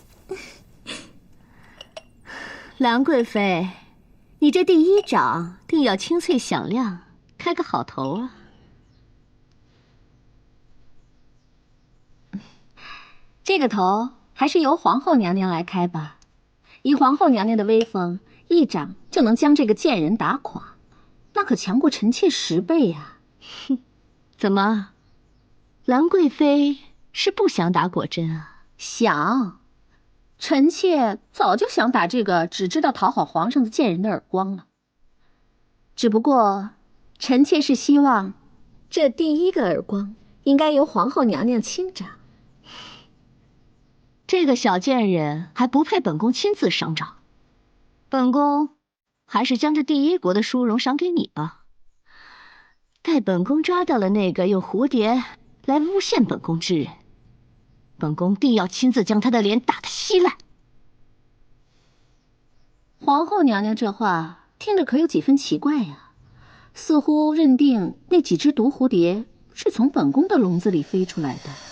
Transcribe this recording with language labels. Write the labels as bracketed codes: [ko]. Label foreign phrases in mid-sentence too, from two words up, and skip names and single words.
[zh] 蘭貴妃，你這第一掌定要清脆響亮。開個好頭啊！這個頭還是由皇後娘娘來開吧。以皇後娘娘的威風，一掌就能將這個賤人打垮，那可強過臣妾10倍呀！哼，怎麼，蘭貴妃是不想打果真啊？想，臣妾早就想打这个只知道讨好皇上的贱人的耳光了。只不过，臣妾是希望，这第一个耳光应该由皇后娘娘亲掌。这个小贱人还不配本宫亲自赏掌，本宫还是将这第一国的殊荣赏给你吧。待本宫抓到了那個用蝴蝶來誣陷本宮之人，本宮定要親自將他的臉打得稀爛。皇後娘娘這話聽着可有幾分奇怪呀，似乎認定那幾隻毒蝴蝶是從本宮的籠子裡飛出來的。